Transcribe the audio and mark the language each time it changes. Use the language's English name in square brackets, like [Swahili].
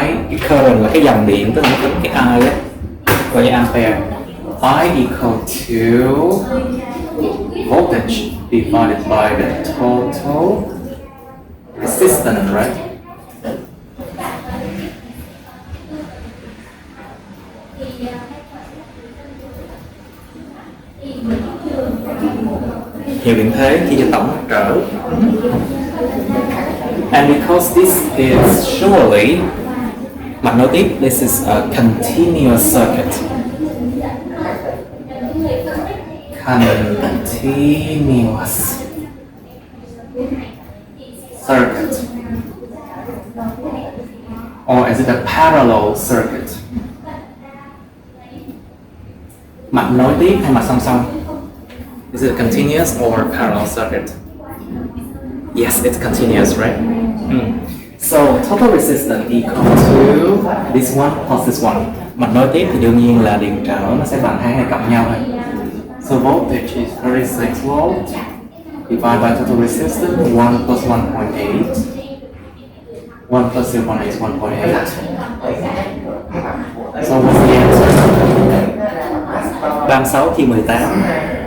[English] The current [Vietnamese] là cái dòng điện, tức là nó cái I đó, gọi như ampere. [English] I equal to voltage divided by the total resistance, right? [Vietnamese] Hiệu điện thế chia cho tổng trở. [English] And because this is surely [Vietnamese] mạch nối tiếp, [English] this is a continuous circuit. Continuous circuit. Or is it a parallel circuit? [Vietnamese] Mạch nối tiếp hay mạch song song? [English] Is it continuous or parallel circuit? Yes, it's continuous, right? So total resistance equal to this one plus this one. [Vietnamese] Mạch nối tiếp thì đương nhiên là điện trở nó sẽ bằng hai này cộng nhau thôi. [English] So voltage is 36 volts divided by total resistance 1 plus 1.8. 1 plus 0.8 is 1.8. So what's the answer? [Vietnamese] 36 chia 18.